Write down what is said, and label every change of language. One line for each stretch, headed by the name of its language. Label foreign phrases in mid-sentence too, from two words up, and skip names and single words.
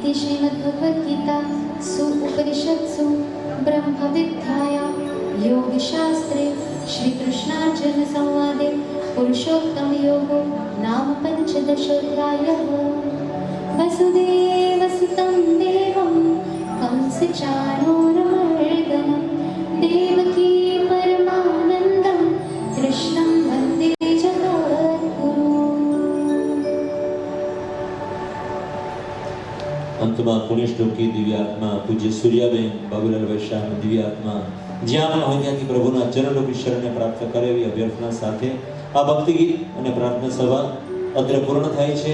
Sanskrit: श्रीमद्भगवद्गीता उपनिषत्सु ब्रह्मविद्यायां योगशास्त्रे श्रीकृष्णार्जुनसंवादे पुरुषोत्तमयोगो नाम पञ्चदशोऽध्यायः। वसुदेवसुतं देवं कंसचाणूरमर्दनं देवकी परमानन्दं कृष्णं वन्दे जगद्गुरुम्।
Gujarati: અંતમાં પુણ્યશ્લોકી દિવ્યાત્મા પૂજ્ય સૂર્યાબેન બાબુલાલ વૈશાખની દિવ્યાત્મા જ્યાં પણ હોય ત્યાંથી પ્રભુના ચરણરૂપી શરણને પ્રાપ્ત કરે એવી અભ્યર્થના સાથે આ ભક્તિ ગીત અને પ્રાર્થના સભા અત્રે પૂર્ણ થાય છે.